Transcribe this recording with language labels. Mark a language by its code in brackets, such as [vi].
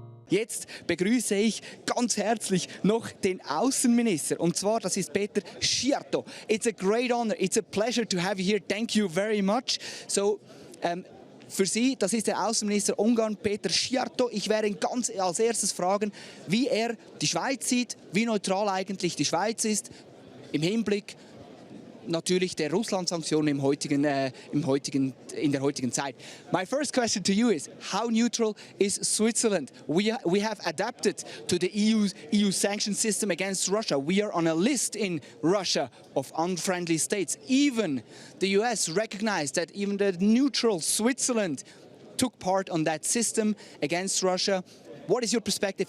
[de] Jetzt begrüße ich ganz herzlich noch den Außenminister, und zwar das ist Péter Szijjártó. [en] It's a great honor, it's a pleasure to have you here. Thank you very much. [de] So, für Sie, das ist der Außenminister Ungarn, Péter Szijjártó. Ich werde ihn ganz als erstes fragen, wie er die Schweiz sieht, wie neutral eigentlich die Schweiz ist, im Hinblick natürlich der Russland-Sanktionen in der heutigen Zeit. [en] My first question to you is, how neutral is Switzerland? We have adapted to the EU sanction system against Russia. We are on a list in Russia of unfriendly states. Even the US recognized that even the neutral Switzerland took part on that system against Russia. What is your perspective?